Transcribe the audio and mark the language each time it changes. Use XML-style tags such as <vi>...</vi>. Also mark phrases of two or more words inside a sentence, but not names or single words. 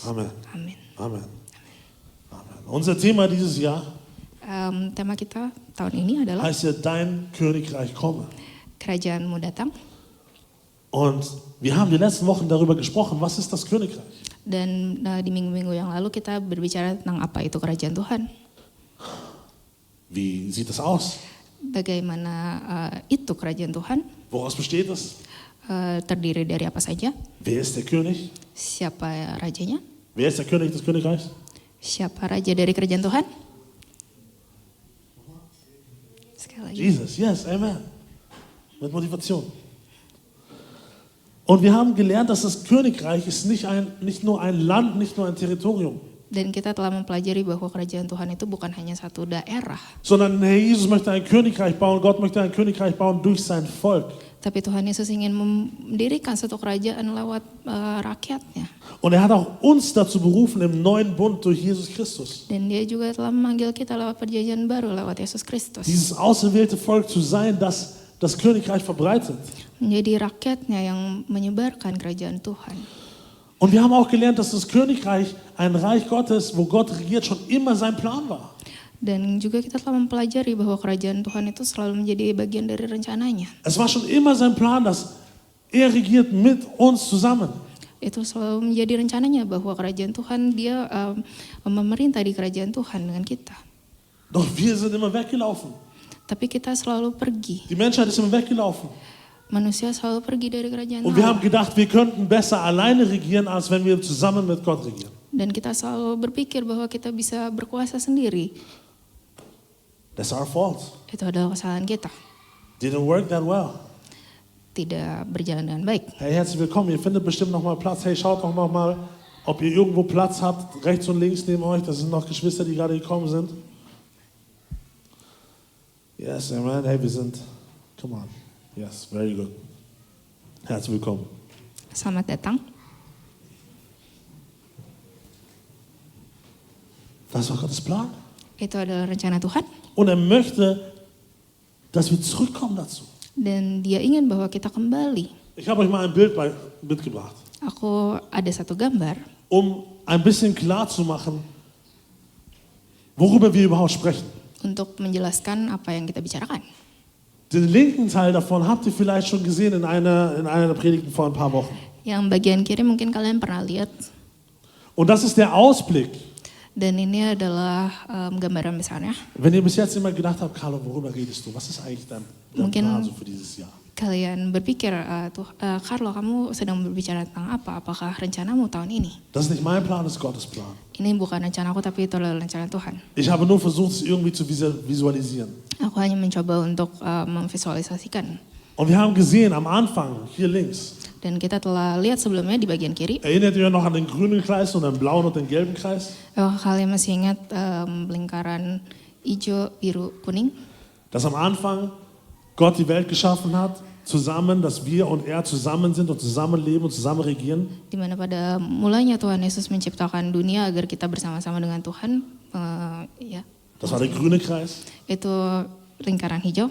<de>Amen.</de> <id>Amin.</id> <de>Amen. Amen. Unser Thema dieses Jahr</de> <id>Tema kita tahun ini adalah</id> <de>heißt ja, dein Königreich komme.</de> <id>Kerajaanmu datang.</id> <de>Und wir haben die letzten Wochen darüber gesprochen, was ist das Königreich?</de> <id>Dan di minggu-minggu yang lalu kita berbicara tentang apa itu kerajaan Tuhan.</id> <de>Wie sieht es aus?</de> <id>Bagaimana itu kerajaan Tuhan?</id> <de>Woraus besteht es?</de> <id>Terdiri dari apa saja?</id> <de>Wer ist der König?</de> <id>Siapa rajanya?</id> <de>Wer ist der König des Königreichs?</de> <id>Siapa raja dari kerajaan Tuhan? lagi.</id> <de>Jesus,</de> <en>yes, amen.</en> <de>Mit Motivation. Und wir haben gelernt, dass das Königreich ist nicht nur ein Land, nicht nur ein Territorium,</de> <id>Dan kita telah mempelajari bahwa kerajaan Tuhan itu bukan hanya satu daerah,</id> <de>sondern Herr Jesus möchte ein Königreich bauen, Gott möchte ein Königreich bauen durch sein Volk.</de> <id>tapi Tuhan Yesus ingin mendirikan satu kerajaan lewat rakyatnya.</id> <de>Und er hat auch uns dazu berufen im neuen Bund durch Jesus Christus,</de> <id>Dan dia juga telah memanggil kita lewat perjanjian baru lewat Yesus Kristus.</id> <de>dieses auserwählte Volk zu sein, das das Königreich verbreitet.</de> <id>Menjadi rakyatnya yang menyebarkan kerajaan Tuhan.</id> <de>Und wir haben auch gelernt, dass das Königreich ein Reich Gottes, wo Gott regiert, schon immer sein Plan war.</de> <id>Dan juga kita telah mempelajari bahwa kerajaan Tuhan itu selalu menjadi bagian dari rencananya.</id> <de>Es war schon immer sein Plan, dass er regiert mit uns zusammen.</de> <id>Itu selalu menjadi rencananya bahwa kerajaan Tuhan, dia memerintah di kerajaan Tuhan dengan kita.</id> <de>Doch wir sind immer weggelaufen.</de> <id>Tapi kita selalu pergi.</id> <de>Die Menschheit ist immer weggelaufen.</de> <id>Manusia selalu pergi dari kerajaan</id> <de>Und wir haben</de> <id>Allah.</id> <de>gedacht, wir könnten besser alleine regieren, als wenn wir zusammen mit Gott regieren.</de> <id>Dan kita selalu berpikir bahwa kita bisa berkuasa sendiri.</id> <en>That's our fault.</en> <id>Itu adalah kesalahan kita.</id> <en>Didn't work that well.</en> <id>Tidak berjalan dengan baik.</id> <de>Hey, herzlich willkommen. Ihr findet bestimmt noch mal Platz. Hey, schaut doch noch mal, ob ihr irgendwo Platz habt, rechts und links neben euch. Das sind noch Geschwister, die gerade gekommen sind.</de> <en>Yes, amen.</en> <de>Hey, wir sind,</de> <en>come on. Yes, very good.</en> <de>Herzlich willkommen.</de> <id>Selamat datang.</id> <de>Das war Gottes Plan.</de> <id>Itu adalah rencana Tuhan.</id> <de>Und er möchte, dass wir zurückkommen dazu.</de> <id>Dan dia ingin bahwa kita kembali.</id> <de>Ich habe euch mal ein Bild mitgebracht,</de> <id>Aku ada satu gambar</id> <de>um ein bisschen klar zu machen, worüber wir überhaupt sprechen.</de> <id>untuk menjelaskan apa yang kita bicarakan.</id> <de>Den linken Teil davon habt ihr vielleicht schon gesehen in einer der Predigten vor ein paar Wochen.</de> <id>Yang bagian kiri mungkin kalian pernah lihat.</id> <de>Und das ist der Ausblick.</de> <id>Dan ini adalah gambaran besarnya.</id> <de>Wenn ihr bis jetzt immer gedacht habt, Carlo, worüber redest du? Was ist eigentlich dein</de> <id>Mungkin</id> <de>Plan so für dieses Jahr?</de> <id>kalian berpikir, Carlo, kamu sedang berbicara tentang apa? Apakah rencanamu tahun ini?</id> <de>Das ist nicht mein Plan, das ist Gottes Plan.</de> <id>Ini bukan rencanaku, tapi itu adalah rencana Tuhan.</id> <de>Ich habe nur versucht, es irgendwie zu visualisieren.</de> <id>Aku hanya mencoba untuk memvisualisasikan.</id> <de>Und wir haben gesehen am Anfang, hier links,</de> <id>Dan kita telah lihat sebelumnya di bagian kiri.</id> <de>erinnert ihr euch noch an den grünen Kreis und den blauen und den gelben Kreis?</de> <id>Apakah kalian masih ingat lingkaran hijau, biru, kuning?</id> <de>Dass am Anfang Gott die Welt geschaffen hat, zusammen, dass wir und er zusammen sind und zusammenleben und zusammen regieren.</de> <id>Di mana pada mulanya Tuhan Yesus menciptakan dunia agar kita bersama-sama dengan Tuhan. Ya,</id> <de>Das war der grüne Kreis.</de> <id>itu lingkaran hijau.</id>